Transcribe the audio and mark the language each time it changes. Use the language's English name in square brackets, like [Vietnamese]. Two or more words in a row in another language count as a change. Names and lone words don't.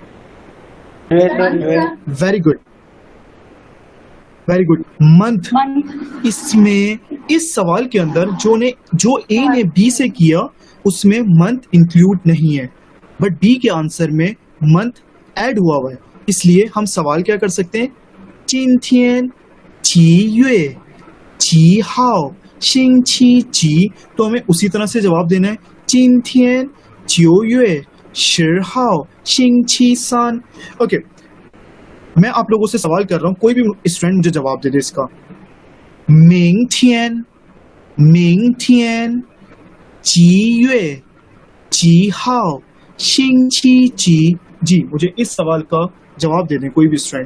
[English] very good, very good. [Hindi] मंथ, इसमें इस सवाल के अंदर जो ए ने बी से किया उसमें मंथ इंक्लूड नहीं है, बट बी के आंसर में मंथ ऐड हुआ है। इसलिए हम सवाल क्या कर सकते हैं? [Chinese] 今天几月几号星期几? [Hindi] तो हमें उसी तरह से जवाब देना है, [Chinese] 今天9月10号星期三। [Hindi] ओके, मैं आप लोगों से सवाल कर रहा हूं, कोई भी स्टूडेंट मुझे जवाब दे दे इसका। [Chinese] 明天几月几号星期几? [Hindi] जी, मुझे इस सवाल का जवाब दे दें कोई भी स्टूडेंट।